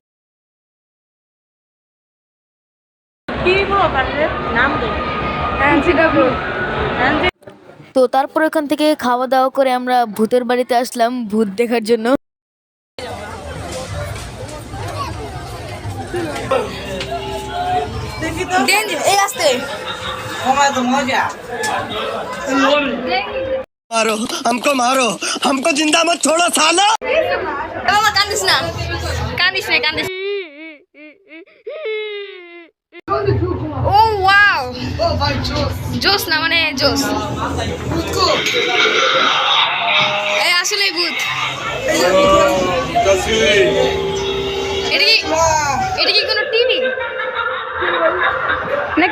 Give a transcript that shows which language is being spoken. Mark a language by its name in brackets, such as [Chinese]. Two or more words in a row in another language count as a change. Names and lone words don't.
[Bangla] তো তারপর এখান থেকে খাওয়া দাওয়া করে আমরা ভূতের বাড়িতে আসলাম ভূত দেখার জন্য। [Hindi] मारो मारो हमको जिंदा मत छोड़ो साला। [Bangla] কান্দিস না কান্দিস। ও ওয়াও, জোস না মানে জোস। এই আসলে ভূত। এটা কি কোনো টিভি নাকি?